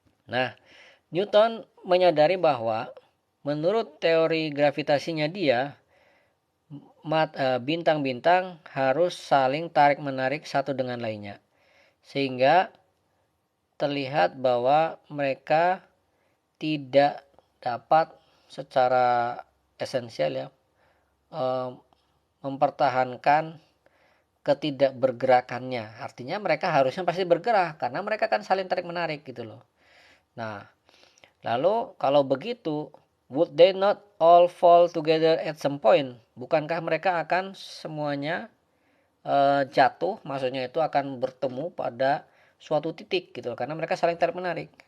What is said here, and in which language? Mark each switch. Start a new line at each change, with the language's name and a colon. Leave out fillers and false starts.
Indonesian: Nah, Newton menyadari bahwa menurut teori gravitasinya dia, bintang-bintang harus saling tarik-menarik satu dengan lainnya, sehingga terlihat bahwa mereka tidak dapat secara esensial ya mempertahankan ketidakbergerakannya. Artinya mereka harusnya pasti bergerak karena mereka kan saling tarik-menarik gitu loh. Nah, lalu kalau begitu,
English: would they not all fall together at some point?
Indonesian: Bukankah mereka akan semuanya jatuh, maksudnya itu akan bertemu pada suatu titik gitu, karena mereka saling tarik-menarik.